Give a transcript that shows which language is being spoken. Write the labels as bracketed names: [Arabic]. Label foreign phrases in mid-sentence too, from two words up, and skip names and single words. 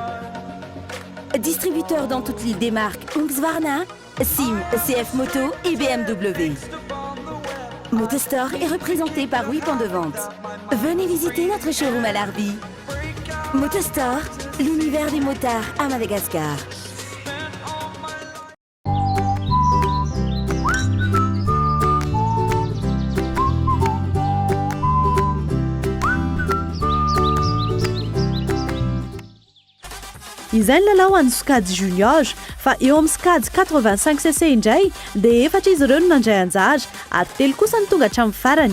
[French] Distributeur dans toute l'île des marques Husqvarna, Sim, CF Moto et BMW. Motostore est représenté par 8 points de vente. Venez visiter notre showroom à l'Arby. Motostore, l'univers des motards à Madagascar. [Malagasy] Izany lalao an'ny sokajy junior fa eo amin'ny sokajy 85cc indray dia 4 izy ireo no nandray anjara ary 3 kosa ny tonga hatramin'ny farany.